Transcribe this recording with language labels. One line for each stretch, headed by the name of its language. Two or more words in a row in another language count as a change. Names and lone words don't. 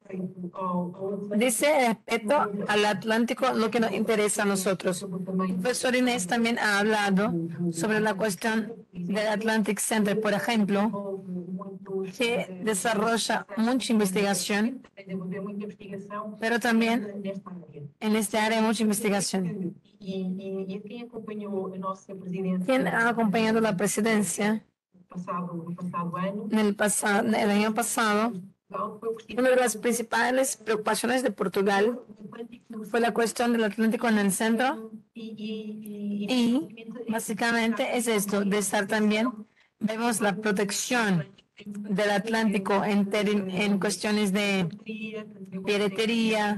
Spanish: Dice respecto al Atlántico lo que nos interesa a nosotros. El profesor Inés también ha hablado sobre la cuestión del Atlantic Center, por ejemplo, que desarrolla mucha investigación, pero también en esta área mucha investigación.
Portuguese: E quem acompanhou a nossa presidência
Spanish: ¿Quién ha acompañado la presidencia
Portuguese: no passado ano,
Spanish: el año pasado? Una de las principales preocupaciones de Portugal fue la cuestión del Atlántico en el centro y básicamente es esto, de estar también, vemos la protección del Atlántico en cuestiones de piratería.